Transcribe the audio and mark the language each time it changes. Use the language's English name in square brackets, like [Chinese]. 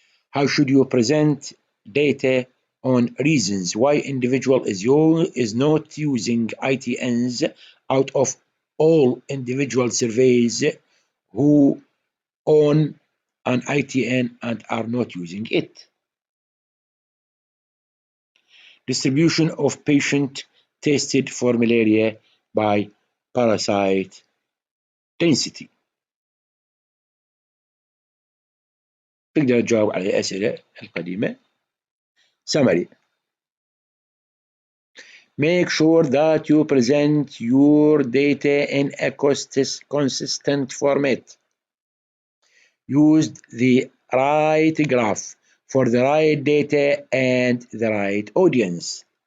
[English] How should you present data on reasons why individual is not using ITNs out of all individual surveys who own an ITN and are not using it? distribution of patient tested for malaria by parasite density. [Arabic] تقدر تجاوب على الأسئلة القديمة. [English] Summary. Make sure that you present your data in a consistent format. Use the right graph for the right data and the right audience.